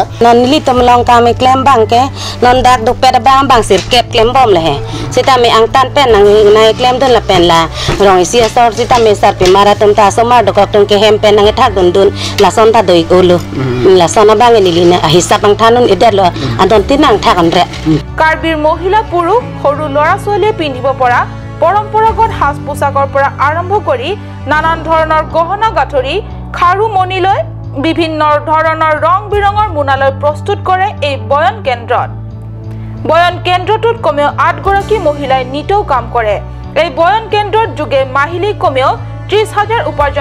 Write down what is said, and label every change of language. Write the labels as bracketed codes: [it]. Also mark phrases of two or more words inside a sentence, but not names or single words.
[mjw] non litum long ka me klem bang ke non dak duk peda bang sir kep klem bom le he sita me ang tan pen nang nai klem dun la pen la rong sia sor sita me sar pe mara tum ta so mar dok tung ke hem pen nang thak dun la son ta doi ulu la son bang ni lina hisab bang thanun eder lo andon tinang thak andre [as] কাৰ্বিৰ মহিলা পুৰুষ সৰু লৰা ছোৱালীয়ে পিন্ধিব পৰা পৰম্পৰাগত সাজ পোছাকৰ পৰা আৰম্ভ কৰি নানান ধৰণৰ গহনা গাঁঠৰি খাৰু মণিলৈ বিভিন্ন ধৰণৰ ৰং বিৰঙৰ মুনালৈ প্ৰস্তুত কৰে এই বয়ন কেন্দ্ৰত বয়ন কেন্দ্ৰটোত কমেও 8 গৰাকী মহিলাই নিতৌ কাম কৰে এই বয়ন কেন্দ্ৰত যোগে মাহিলী কমেও 30,000 উপাৰ্জন